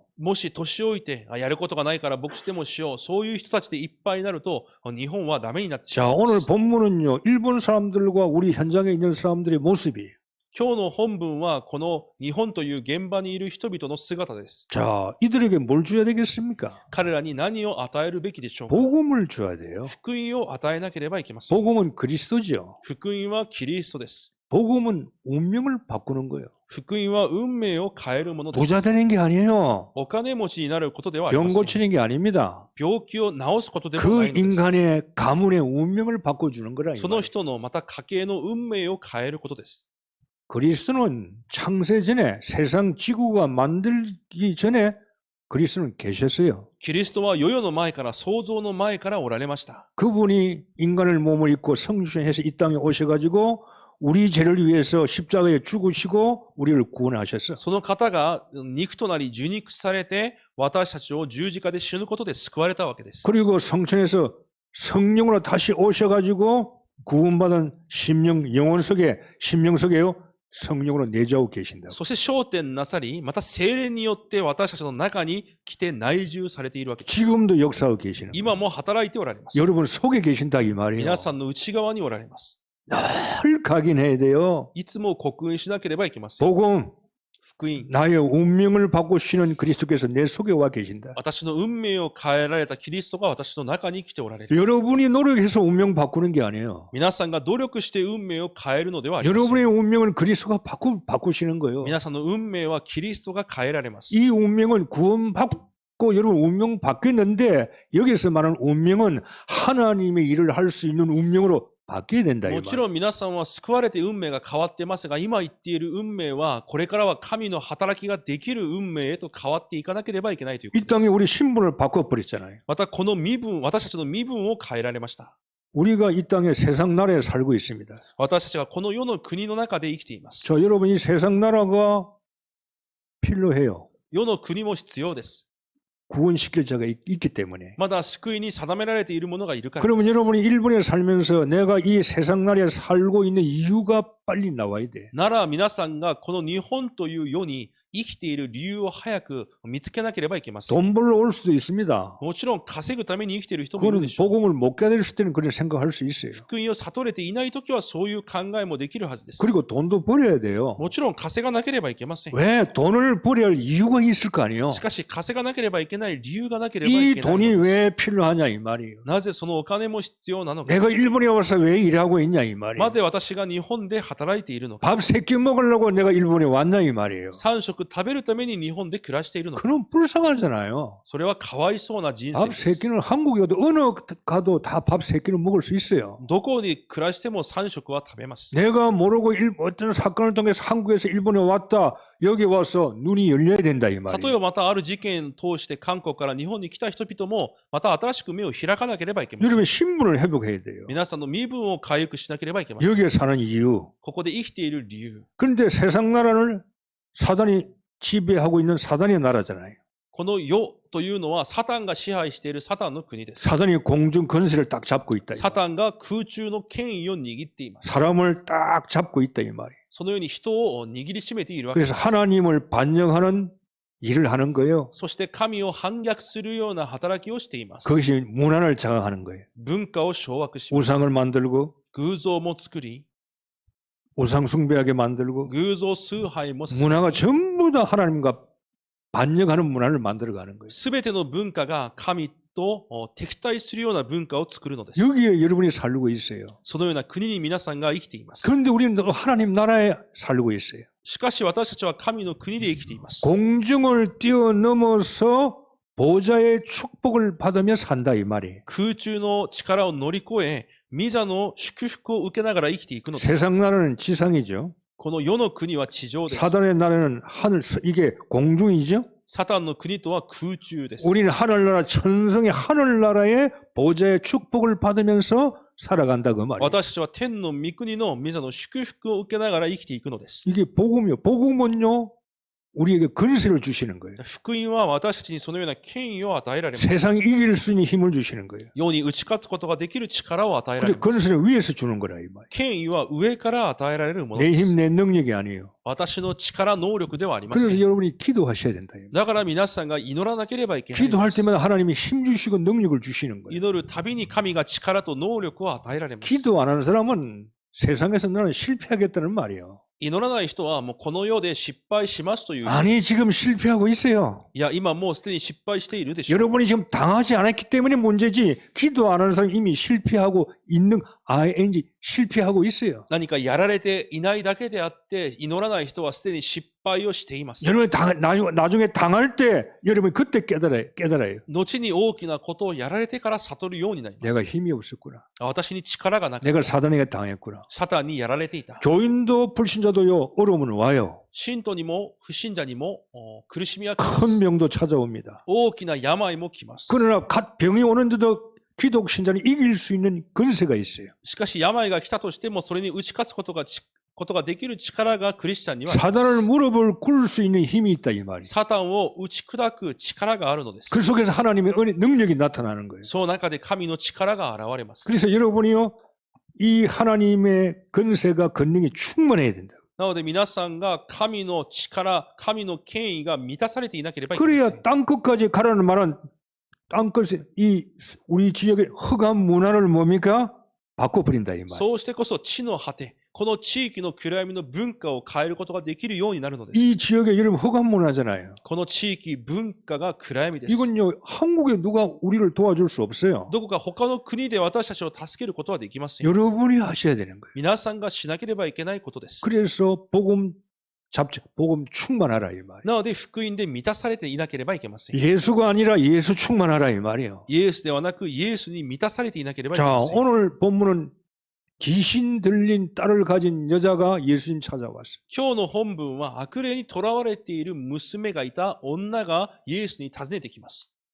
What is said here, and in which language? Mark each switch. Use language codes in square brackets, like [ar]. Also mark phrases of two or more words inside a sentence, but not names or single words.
[ja] もし年老いてやることがないから牧師でもしよう、そういう人たちでいっぱいになると日本はダメになってしま [ko] 자, [ja] いま [ko] 오늘 [ja] す。 [ko] 본문은요, 일본 사람들과 우리 현장에 있는 사람들의 모습이에요. [ja] 今日の本文はこの日本という現場にいる人々の姿です。 [ko] 자, 이들에게 뭘 줘야 되겠습니까? [ja] 彼らに何を与えるべきでしょうか。 [ko] 복음을 줘야 돼요. [ja] 福音を与えなければいけません。 [ko] 복음은 그리스도죠. [ja] 福音はキリストです。 [ko] 복음은 운명을 바꾸는 거예요. [ja] 福音は運命を変えるものです。 [ko] 부자 되는 게 아니에요. [ja] お金持ちになることではあり [ko] 병 [ja] ません。 [ko] 고치는 게 아닙니다. [ja] 病気を治すことでもな [ko] 그 [ja] いのです。 [ko] 인간의 가문의 운명을 바꿔주는 거라. 이 [ja] その [ko] 말이에요. [ja] 人のまた家系の運命を変えることです。 [ko] 그리스도는 창세 전에 세상 지구가 만들기 전에 그리스도는 계셨어요. [ja] キリストは世々の前から創造の前からおられました。 [ko] 그분이 인간을 몸을 입고 성육신해서 이 땅에 오셔가지고 우리 죄를 위해서 십자가에 죽으시고 우리를 구원하셨어. [ja] その方が肉となり受肉されて私たちを十字架で死ぬことで救われたわけです。 [ko] 그리고 성천에서 성령으로 다시 오셔가지고 구원받은 심령 영혼 속에 심령 속에요 성령으로 내주하고 계신다. [ja] そして昇天なさり、また聖霊によって私たちの中に来て内住されているわけです。 [ko] 지금도 역사하고 계시는. [ja] 今も働いておられます。 [ko] 여러분 속에 계신다 이 말이에요. [ja] 皆さんの内側におられます。 [ko] 늘 각인해야 돼요. [ja] いつも刻印しなければいけません。 [ko] 복음 [ja] 福音。 [ko] 나의 운명을 바꾸시는 그리스도께서 내 속에 와 계신다. [ja] 私の運命を変えられたキリストが私の中に生きておられる。 [ko] 여러분이 노력해서 운명 바꾸는 게 아니에요. [ja] 皆さんが努力して運命を変えるのではありません。 [ko] 여러분의 운명은 그리스도가 바꾸시는 거예요. [ja] 皆さんの運命はキリストが変えられます。 [ko] 이 운명은 구원받고 여러분 운명 바뀌었는데 여기서 말하는 운명은 하나님의 일을 할 수 있는 운명으로 바뀌어야 된다. [ja] もちろん皆さんは救われて運命が変わってますが、今言っている運命はこれからは神の働きができる運命へと変わっていかなければいけないというこ [ko] 이 [ja] とで [ko] 땅에 [ja] す。 [ko] 우리 신분을 바꿔버렸잖아요. [ja] またこの身分、私たちの身分を変えられました。 [ko] 우리가 이 땅에 세상 나라에 살고 있습니다. [ja] 私たちはこの世の国の中で生きています。 [ko] 저 여러분 이 세상 나라가 필요해요. [ja] 世の国も必要です。 [ko] 구원시킬 자가 있기 때문에. [ja] まだ救いに定められているものがいるからで [ko] 그러면 [ja] す。 [ko] 여러분이 일본에 살면서 내가 이 세상 나라에 살고 있는 이유가 빨리 나와야 돼. [ja] なら皆さんがこの日本という世に生きている理由を早く見つけなければいけません。 [ko] 돈 벌러 올 수도 있습니다. [ja] もちろん稼ぐために生きている人もいる [ko] 그거는 [ja] でしょう。 [ko] 복음을 못 깨달을 때는 그런 생각할 수 있어요. [ja] 福音を悟れていないときはそういう考えもできるはずです。 [ko] 그리고 돈도 벌어야 돼요. [ja] もちろん稼がなければいけません。 [ko] 왜 돈을 벌어야 할 이유가 있을 거 아니에요. [ja] しかし稼がなければいけない理由がなければい [ko] 이 [ja] けない [ko] 돈이 [ja] のです。 [ko] 왜 필요하냐 이 말이에요. [ja] なぜそのお金も必要なのか。 [ko] 내가 일본에 와서 왜 일하고 있냐 이 말이에요. [ja] なぜ私が日本で働いているのか。 [ko] 밥 3끼 먹으려고 내가 일본에 왔냐 이 말이에요. [ja] 3 食食べるために日本で暮らしているのか。 [ko] 그럼 불쌍하잖아요. [ja] それはかわいそうな人生 [ko] 밥 [ja] です。 [ko] 3끼는 한국에 가도 어느 가도 다 밥 3끼는 먹을 수 있어요. [ja] どこに暮らしても3食は食べます。 [ko] 내가 모르고 어떤 사건을 통해서 한국에서 일본에 왔다. 여기 와서 눈이 열려야 된다 이 [ja] 例え [ko] 말이에요. [ja] ばまたある事件を通して韓国から日本に来た人々もまた新しく目を開かなければいけません。 [ko] 여러분 신분을 회복해야 돼요. [ja] 皆さんの身分を回復しなければいけません。 [ko] 여기에 사는 이유. [ja] ここで生きている理由。 [ko] 그런데 세상 나라를 사단이 지배하고 있는 사단의 나라잖아요. [ja] この世というのはサタンが支配しているサタンの国です。 [ko] 사단이 공중 건세를 딱 잡고 있다. [ja] サタンが空中の権威を握っています。 [ko] 사람을 딱 잡고 있다 이 말이에요. [ja] そのように人を握りしめているわけで [ko] 그래서 [ja] す。 [ko] 하나님을 반영하는 일을 하는 거예요. [ja] そして神を反逆するような働きをしています。 [ko] 그것이 문화를 장악하는 거예요. [ja] 文化を掌握します。 [ko] 우상을 만들고 [ja] 偶像も作り、 [ko] 우상 숭배하게 만들고 [ja] 偶像崇拝もさせ、 [ko] 문화가 전부 다 하나님과 반영하는 문화를 만들어가는 거예요. [ja] すべての文化が神と敵対するような文化を作るのです。 [ko] 여기에 여러분이 살고 있어요. [ja] そのような国に皆さんが生きています。 [ko] 그런데 우리는 또 하나님 나라에 살고 있어요. [ja] しかし私たちは神の国で生きています。 [ko] 공중을 뛰어넘어서 보좌의 축복을 받으며 산다 이 말이에요. [ja] 空中の力を乗り越え、御座の祝福を受けながら生きていくのです。 [ko] 세상 나라는 지상이죠. [ja] この世の国は地上です。 [ko] 사단의 나라는 하늘, 이게 공중이죠. [ja] サタンの国とは空中です。 [ko] 우리는 하늘나라, 천성의 하늘나라의 보좌의 축복을 받으면서 살아간다 그 말이에요. [ja] 私たちは天の御国の御座の祝福を受けながら生きていくのです。 [ko] 이게 복음이요. 복음은요, 우리에게 근세를 주시는 거예요. [ja] 福音は私たちにそのような権威を与えられます。 [ko] 세상이 이길 수 있는 힘을 주시는 거예요. [ja] 世に打ち勝つことができる力を与えら [ko] 그래 [ja] れます。 [ko] 근세는 위에서 주는 거라 이 말이에요. [ja] 権威は上から与えられるもの [ko] 내 [ja] です。 [ko] 힘, 내 능력이 아니에요. [ja] 私の力、能力ではありませ [ko] 그래서 [ja] ん。 [ko] 여러분이 기도하셔야 된다. [ja] だから皆さんが祈らなければいけないの [ko] 기도할 [ja] です。 [ko] 때마다 하나님이 힘 주시고 능력을 주시는 거예요. [ja] 祈るたびに神が力と能力を与えられます。 [ko] 기도 안 하는 사람은 세상에서 나는 실패하겠다는 말이에요. [ja] 祈らない人はもうこの世で失敗しますという。 [ko] 아니 지금 실패하고 있어요. [ja] いや、今もうすでに失敗しているでしょう。 [ko] 여러분이 지금 당하지 않았기 때문에 문제지 기도 안 하는 사람이 이미 실패하고 있는 ing 실패하고 있어요. [ja] 何かやられていないだけであって祈らない人はすでに失敗をしています。 [ko] 여러분이 나중에 당할 때 여러분이 그때 깨달아요. [ja] 後に大きなことをやられてから悟るようになりま [ko] 내가 [ja] す。 [ko] 힘이 없었구나. [ja] 私に力がなくて [ko] 내가 사단에게 당했구나. [ja] サタンにやられていた。 [ko] 교인도 불신자도요 어려움은 와요. [ja] 信徒にも不信者にも苦しみは来ま [ko] 큰 [ja] す。 [ko] 병도 찾아옵니다. [ja] 大きな病も来ます。 [ko] 그러나 갓 병이 오는데도 기독 신자는 이길 수 있는 근세가 있어요. [ja] しかし病が来たとしてもそれに打ち勝つことができる力がクリスチャンにはあります。 [ko] 사단을 무릎을 꿇을 수 있는 힘이 있다 이 말이에요. [ja] サタンを打ち砕く力があるのです。 [ko] 그 속에서 하나님의 은혜, 능력이 나타나는 거예요. [ja] その中で神の力が現れます。 [ko] 그래서 여러분이요 이 하나님의 근세가 권능이 충만해야 된다. [ja] なので皆さんが神の力、神の権威が満たされていなければいけませ [ko] 그래야 [ja] ん。 [ko] 땅끝까지 가라는 말은 땅끝에 이 우리 지역의 흑암 문화를 뭡니까? 바꿔버린다 이 말. [ja] そうしてこそ地の果て、 この地域の暗闇の文化を変えることができるようになるのです。 [ko] 이 지역에 여러분 허감 문화잖아요. [ja] この地域、文化が暗闇です。 [ko] 이건요 한국에 누가 우리를 도와줄 수 없어요. [ja] どこか他の国で私たちを助けることはできません。 [ko] 여러분이 하셔야 되는 거예요. [ja] 皆さんがしなければいけないことです。 [ko] 그래서 복음 충만하라 이 말이에요. [ja] なので、福音で満たされていなければいけません。 [ko] 예수가 아니라 예수 충만하라 이 말이에요. [ja] イエスではなく、イエスに満たされていなければいけ [ko] 자, [ja] ません。 [ko] 오늘 본문은 귀신 들린 딸을 가진 여자가 예수님 찾아왔어요. [ja] 今日の本文は悪霊にとらわれている娘がいた女がイエスに訪ねてきます。